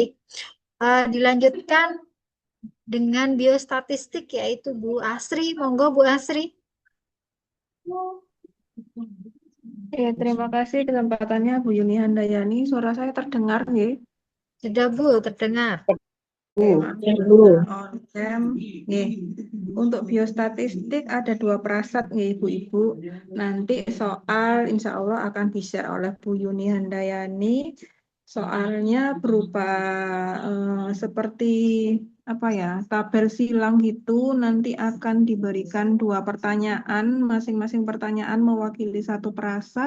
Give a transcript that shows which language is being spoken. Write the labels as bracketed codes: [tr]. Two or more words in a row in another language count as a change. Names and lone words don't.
[id] Dilanjutkan dengan biostatistik yaitu Bu Asri. Monggo Bu Asri. Ya, terima kasih kesempatannya Bu Yuni Handayani. Suara saya terdengar nggih? Sudah Bu, terdengar. [en] On cam. [id] Nggih. Untuk biostatistik ada 2 prasat nggih Ibu-ibu. Nanti soal [ar] إن شاء الله [id] akan di-share oleh Bu Yuni Handayani. Soalnya berupa seperti apa ya, tabel silang gitu. Nanti akan diberikan 2 pertanyaan, masing-masing pertanyaan mewakili 1 prasat.